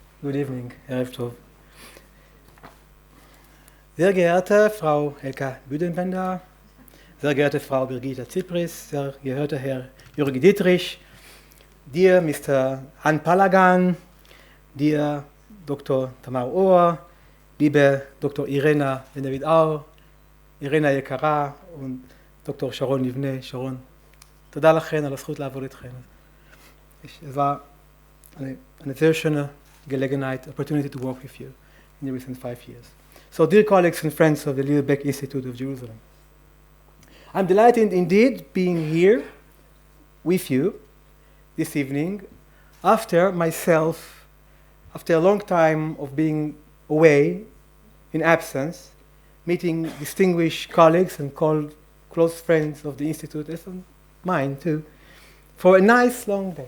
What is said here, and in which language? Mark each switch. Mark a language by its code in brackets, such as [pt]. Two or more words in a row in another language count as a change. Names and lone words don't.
[en] Good evening, [he] ערב טוב. [de] Sehr geehrte Frau Helga Büdenbender, sehr geehrte Frau Birgitta Zypris, sehr geehrter Herr Jürgen Dietrich, [en] dear Mr. Han Palagan, dear Dr. [de] Tamar Ohr, liebe Dr. Irena Bendavid-Aur, Irena יקרה und Dr. [he] שרון לבנה, שרון, תודה לכן על הזכות לעבוד איתכן. [de] Es war eine sehr schöne Gelegenheit, [en] opportunity to work with you in the recent 5 years. So, dear colleagues and friends of the Baeck Institute of Jerusalem, I'm delighted indeed being here with you this evening after a long time of being away in absence, meeting distinguished colleagues and close friends of the Institute, and mine too, for a nice long day.